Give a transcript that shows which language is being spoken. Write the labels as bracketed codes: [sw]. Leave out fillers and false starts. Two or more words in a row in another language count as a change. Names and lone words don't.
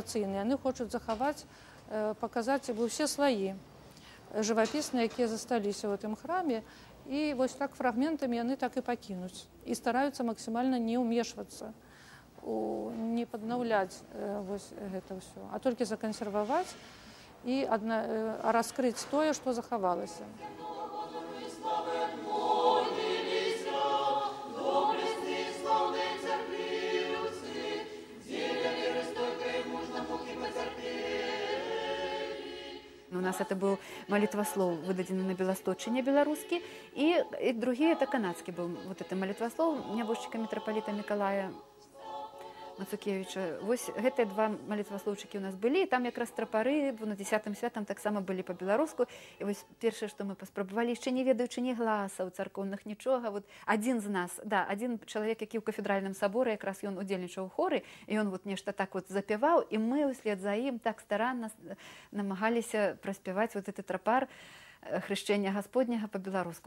[be] Яны хочуць захаваць, паказаць усе слаі жывапісныя, якія засталіся ў гэтым храме, і вось так фрагментамі яны так і пакінуць і стараюцца максімальна не ўмешвацца, не паднаўляць вось гэта ўсё, а толькі закансерваваць і раскрыць тое, што захавалася. [ru] У нас это был молитвослов, выдадзены на Беласточине белорусский, и другие это канадский был. Вот это молитвослов нябожчика митрополита Миколая Мацукевича. [be] Вось гэтыя два молитвословчыкі у нас былі, і там якраз трапары на 10-м святам таксама былі па-беларуску. І вось першае, што мы паспрабавалі, яшчэ не ведаючы ні гласаў царкоўных, нічога. Вот адзін з нас, адзін чалавек, які ў кафедральным саборы, якраз ён удзельнічаў у хоры, і ён вот нешта так вот запяваў, і мы услед за ім так старанна намагаліся праспяваць вот гэты трапар хрышчэння Гасподняга па-беларуску.